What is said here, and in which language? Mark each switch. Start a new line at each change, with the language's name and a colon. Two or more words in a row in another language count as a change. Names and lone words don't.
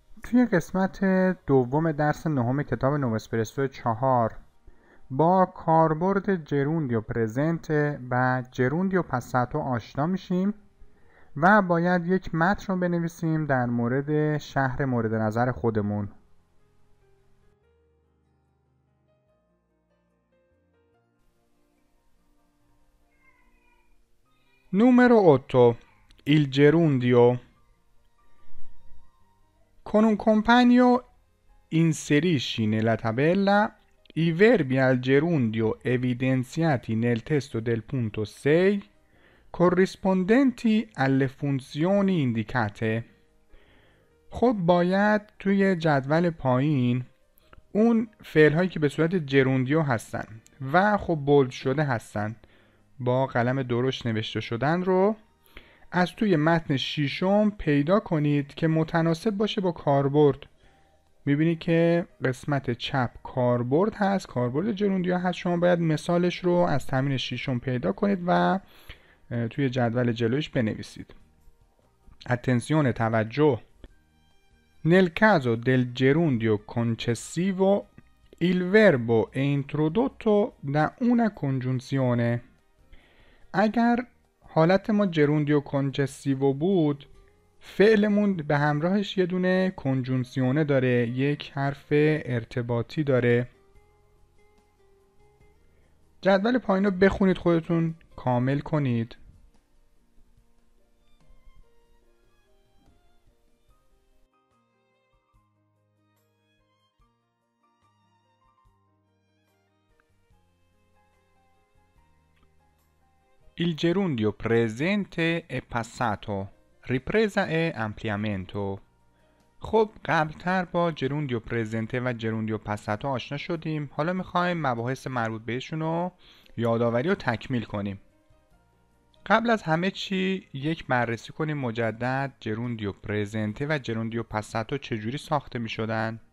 Persian: توی قسمت دوم درس نهم کتاب نواسپرسو 4 با کاربرد
Italian: gerundio presente e gerundio passato
Persian: آشنا میشیم و باید یک متن رو بنویسیم در مورد شهر مورد نظر خودمون.
Italian: Numero 8. Il gerundio. Con un compagno inserisci nella tabella i verbi al gerundio evidenziati nel testo del punto 6 corrispondenti alle funzioni indicate.
Persian: خب باید توی جدول پایین اون فعل هایی که به صورت جروندیو هستن و خب بولد شده هستن با قلم درشت نوشته شدن رو از توی متن ششم پیدا کنید که متناسب باشه با کاربرد. میبینید که قسمت چپ کاربرد هست، کاربرد جروندیو هست. شما باید مثالش رو از تمرین ششم پیدا کنید و توی جدول جلویش بنویسید.
Italian: Attenzione, توجه. Nel caso del gerundio concessivo il verbo è introdotto da una congiunzione.
Persian: اگر حالت ما
Italian: gerundio concessivo
Persian: بود، فعلمون به همراهش یه دونه کنجونسیونه داره، یک حرف ارتباطی داره. جدول پایین رو بخونید، خودتون کامل کنید.
Italian: Il gerundio presente e passato, ripresa e ampliamento.
Persian: خب قبلتر با
Italian: gerundio presente e gerundio passato
Persian: آشنا شدیم. حالا میخوایم مباحث مربوط بهشون رو یادآوری و تکمیل کنیم. قبل از همه چی یک بررسی کنیم مجدد
Italian: gerundio presente e gerundio passato
Persian: چجوری ساخته میشدن.